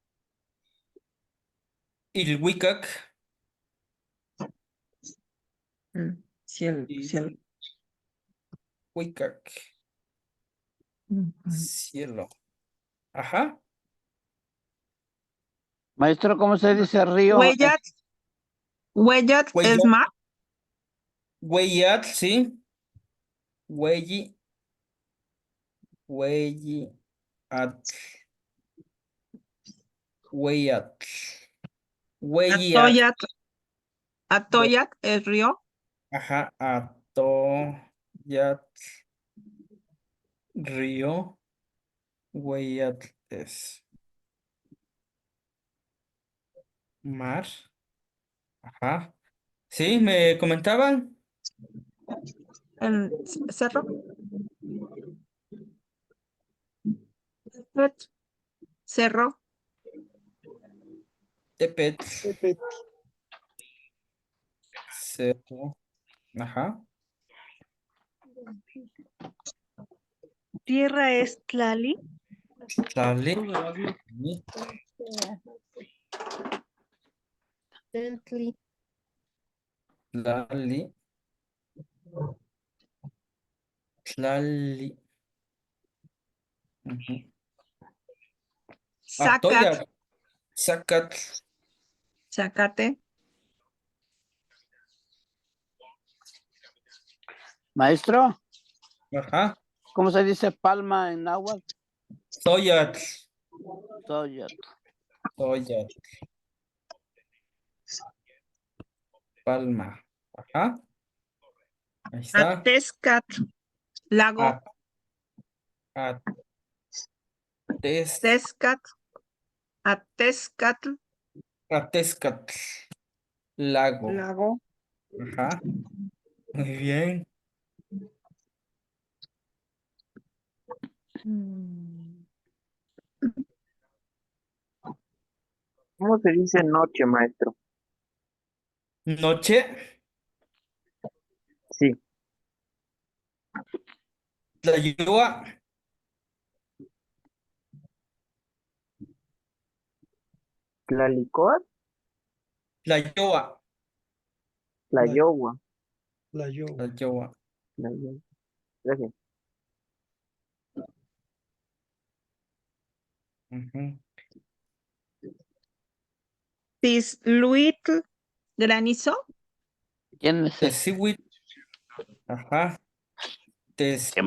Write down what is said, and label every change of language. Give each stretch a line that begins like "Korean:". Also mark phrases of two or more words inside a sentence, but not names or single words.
Nahuatl languages: Ilhuicac.
Spanish: cielo, cielo.
Nahuatl languages: Ilhuicac. Ujú.
Spanish: Cielo. Ajá. Maestro, ¿cómo se dice río?
Nahuatl languages: Huellat, Huellat es Hueyat,
Spanish: mar.
Nahuatl languages: Hueyat, sí. Hueyi, Hueyi, Atl. Hueyat. Hueyat. Atoyat, Atoyat
Spanish: es río. Ajá. Atoyat. Río. Hueyat es mar. Ajá. Sí, me comentaban. En cerro. Tepet, cerro.
Nahuatl languages: Tepet. Tepe,
Spanish: Cerro. Ajá. tierra es Tlali,
Nahuatl languages: Tlali. Tentli, Tlali. Tlali. Ujú. Zacat, Atoyat. Zacatl.
Spanish: Zacate. Maestro, Ajá. ¿cómo se dice palma en náhuatl?
Nahuatl languages: Toyatl. Toyot. Toyatl.
Spanish: Palma. Ajá. Ahí está.
Nahuatl languages: Atezcat, lago. A- Ates, Tezcat, Atezcatl,
Spanish: Atezcatl. Lago. lago. Ajá. Muy bien. Mm, ¿Cómo se dice noche, maestro? Noche, Sí,
Nahuatl languages: Tlayoa, Tlalicot, Tlayoa,
Spanish: La,
Nahuatl languages: Tlayohua, la yo. Tlayoa. Tlayohua.
Spanish: Gracias. Ujú.
Nahuatl languages: Tisluitl, granizo.
Spanish: ¿Quién es ese?
Nahuatl languages: Tesihuit, ajá.
Spanish: Qué